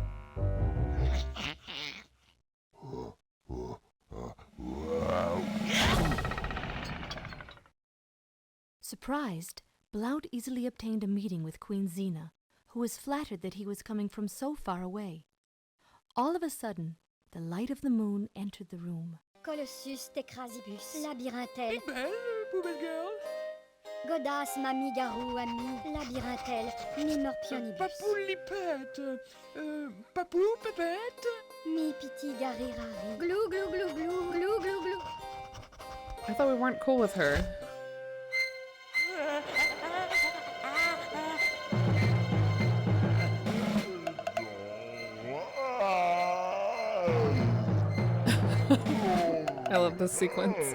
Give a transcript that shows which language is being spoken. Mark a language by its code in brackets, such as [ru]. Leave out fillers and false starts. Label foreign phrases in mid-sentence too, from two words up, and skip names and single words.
[en] Surprised, Blount easily obtained a meeting with Queen Xena, who was flattered that he was coming from so far away. All of a sudden, the light of the moon entered the room. Colossus Tecrasibus, Labyrinthelle, Belle, poubelle girl. Godas Mami Garou Ami, Labyrinthelle, Mimorpionibus, Papoulipette. Papou, pépette. Mi Piti Garirari, Glou Glou Glou Glou, Glou Glou Glou. I thought we weren't cool with her. I love this sequence.